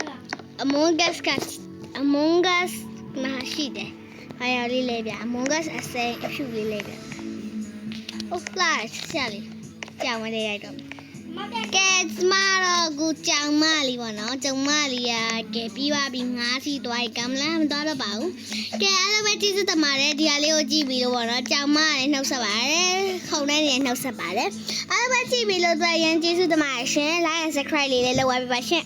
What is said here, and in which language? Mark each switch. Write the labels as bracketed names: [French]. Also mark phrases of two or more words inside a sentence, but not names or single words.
[Burmese] လား Among Us မရှိတယ်ဟာရလေးလဲပြ Among Us အစိမ်းအဖြူလေးလဲပြဟုတ်လားရှာလေကြောင်မလေးလိုက်တော့ကဲကျမတော့ကိုကြောင်မလေးပေါ့နော်ကြောင်မလေးကကဲပြီးပါပြီငါးစီသွားရင်ကမလားမသွားတော့ပါဘူးကဲအဲ့လိုပဲကျေးဇူးတင်ပါတယ်ဒီဟာလေးကိုကြည့်ပြီးလို့ပေါ့နော်ကြောင်မလေးနှုတ်ဆက်ပါတယ်ခုံတဲ့နေနှုတ်ဆက်ပါတယ်အဲ့လိုပဲကြည့်ပြီးလို့တွေ့ရင်ကျေးဇူးတင်ပါတယ်ရှင် [English] like and subscribe [Burmese] လေးလည်းလုပ်ပါပြပါရှင်